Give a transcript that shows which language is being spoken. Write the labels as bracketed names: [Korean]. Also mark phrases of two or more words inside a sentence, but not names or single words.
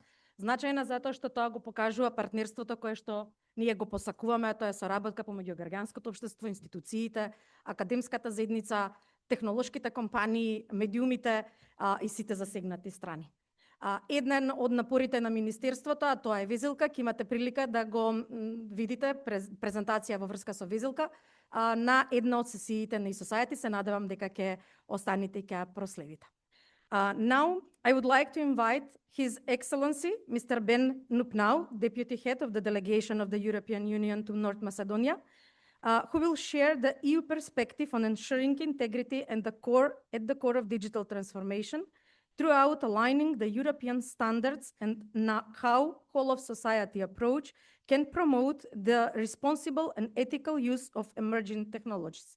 [Macedonian] Значајна затоа што тоа го покажува партнерството кое што ние го посакуваме, тоа е соработка помеѓу граѓанското општество, институциите, академската заедница, технолошките компании, медиумите и сите засегнати страни. Еден од напорите на Министерството, а тоа е Везилка, ќе имате прилика да го видите презентација во врска со Везилка на една од сесиите на e-Society. Се надевам дека ќе останете и ќе проследите. [English] Now, I would like to invite His Excellency, Mr. Ben Nupnau, Deputy Head of the Delegation of the European Union to North Macedonia, who will share the EU perspective on ensuring integrity and at the core of digital transformation throughout aligning the European standards and how whole of society approach can promote the responsible and ethical use of emerging technologies.